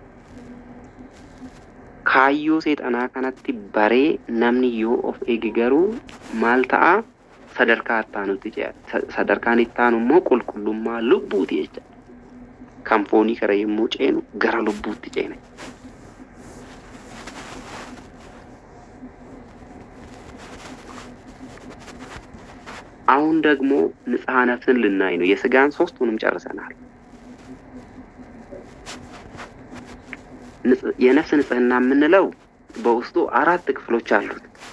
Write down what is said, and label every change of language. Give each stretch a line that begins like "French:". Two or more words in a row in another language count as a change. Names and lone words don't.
Oromo: Kaayyoo seexanaa kanatti baree namni yoo of eege garuu maal ta'a? Sadarkaa ittaanutti ce'a. Sadarkaan ittaanu immoo qulqullummaa lubbuuti jecha. Kan foonii kara yommuu ceenu gara lubbuutti ceena.
Amharic: አሁን ደግሞ ንጽሐ ነፍስን ልናይ ነው። የስጋን ሶስቱንም ጨርሰናል። የነፍስ ንጽህና የምንለው በውስጡ 4 ክፍሎች አሉት።